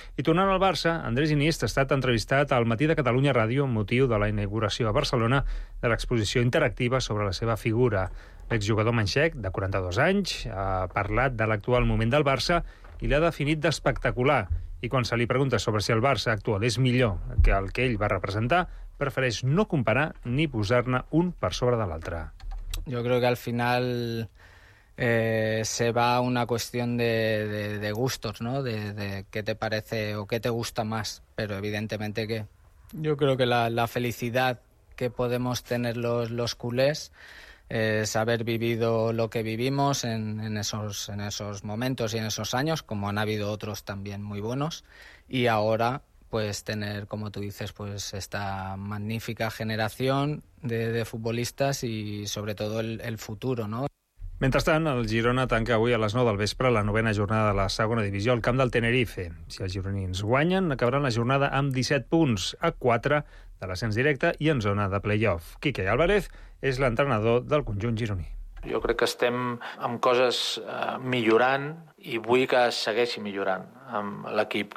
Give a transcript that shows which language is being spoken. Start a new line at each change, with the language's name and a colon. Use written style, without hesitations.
Catalan: I tornant al Barça, Andrés Iniesta ha estat entrevistat al Matí de Catalunya Ràdio amb motiu de la inauguració a Barcelona de l'exposició interactiva sobre la seva figura. L'exjugador manxec, de 42 anys, ha parlat de l'actual moment del Barça i l'ha definit d'espectacular. I quan se li pregunta sobre si el Barça actual és millor que el que ell va representar, prefereix no comparar ni posar-ne un per sobre de l'altre.
Spanish: Yo creo que al final se va una cuestión de gustos, ¿no? De qué te parece o qué te gusta más, pero evidentemente que yo creo que la felicidad que podemos tener los culés es haber vivido lo que vivimos en esos momentos y en esos años, como han habido otros también muy buenos, y ahora pues tener, como tú dices, pues esta magnífica generación de futbolistas y sobre todo el futuro, ¿no?
Catalan: Mentrestant, el Girona tanca avui a les 9 del vespre la 9a jornada de la segona divisió al camp del Tenerife. Si els gironins guanyen, acabaran la jornada amb 17 punts, a 4 de l'ascens directe i en zona de play-off. Quique Álvarez és l'entrenador del conjunt gironí. Jo crec que estem amb coses millorant i vull que segueixi millorant amb l'equip.